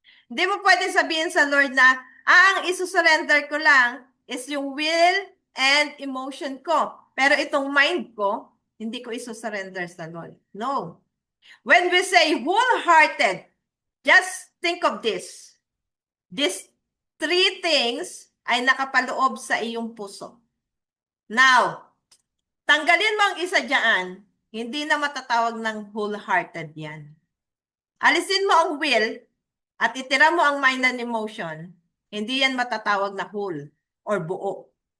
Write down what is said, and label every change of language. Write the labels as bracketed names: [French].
[Filipino] Hindi mo pwedeng sabihin sa Lord na, ang isusurrender ko lang is yung will and emotion ko. Pero itong mind ko, hindi ko isusurrender sa Lord. No. [English] When we say wholehearted, just think of this. These three things [Filipino] ay nakapaloob sa iyong puso. Now, tanggalin mo ang isa dyan, hindi na matatawag ng wholehearted yan. Alisin mo ang will at itira mo ang mind and emotion, hindi yan matatawag na whole or buo.